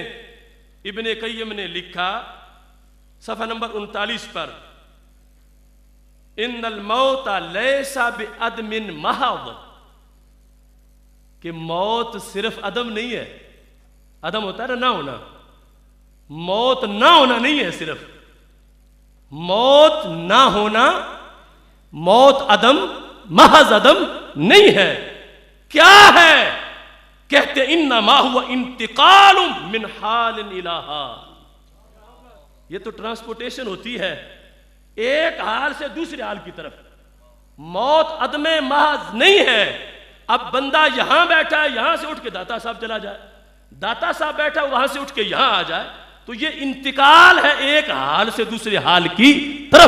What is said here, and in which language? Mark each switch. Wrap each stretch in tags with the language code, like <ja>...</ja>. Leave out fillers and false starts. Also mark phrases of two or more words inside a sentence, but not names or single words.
<ur>ابن قیم نے لکھا صفحہ نمبر 39 پر،</ur> <ar>ان الموت لیس بعدم محض،</ar> <ur>کہ موت صرف عدم نہیں ہے، عدم ہوتا ہے نا نہ ہونا، موت نہ ہونا نہیں ہے، صرف موت نہ ہونا، موت عدم، محض عدم نہیں ہے، کیا ہے؟</ur> <ar>کہتے انما ہوا انتقال من حال الی حال،</ar> <ur>یہ تو ٹرانسپورٹیشن ہوتی ہے ایک حال سے دوسرے حال کی طرف، موت عدم محض نہیں ہے۔ اب بندہ یہاں بیٹھا ہے، یہاں سے اٹھ کے داتا صاحب چلا جائے، داتا صاحب بیٹھا وہاں سے اٹھ کے یہاں آ جائے، تو یہ انتقال ہے ایک حال سے دوسرے حال کی طرف۔</ur>